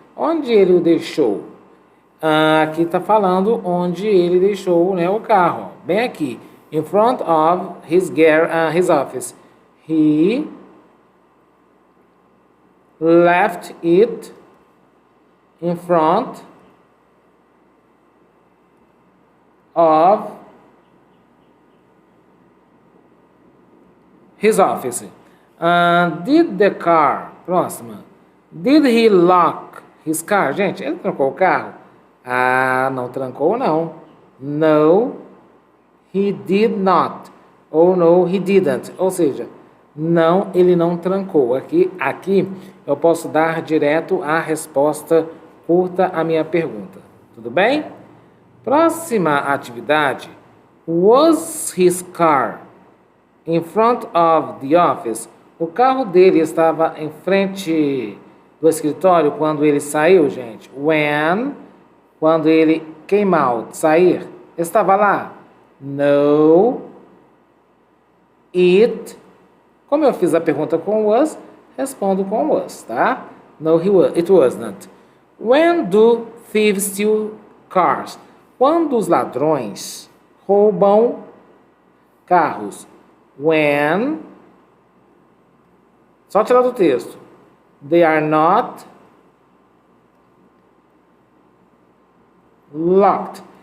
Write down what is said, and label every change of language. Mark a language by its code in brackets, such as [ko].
[pt] Onde ele o deixou? Aqui está falando onde ele deixou, né, o carro. Bem aqui. [en] In front of his office. He left it in front of his office. Did the car... Próxima. Did he lock his car? [pt] Gente, ele trancou o carro? Não trancou, não. [en] No, he did not. Ou no, he didn't. [pt] Ou seja, não, ele não trancou. Aqui eu posso dar direto a resposta curta à minha pergunta. Tudo bem? Próxima atividade. [en] Was his car in front of the office? [pt] O carro dele estava em frente do escritório quando ele saiu, gente. When, quando ele [en] came out, [pt] sair, estava lá. [en] No, it. [pt] Como eu fiz a pergunta com was, respondo com was, tá? [en] No, it was not. When do thieves steal cars? [pt] Quando os ladrões roubam carros? When, só tirar do texto. [en] They are not locked.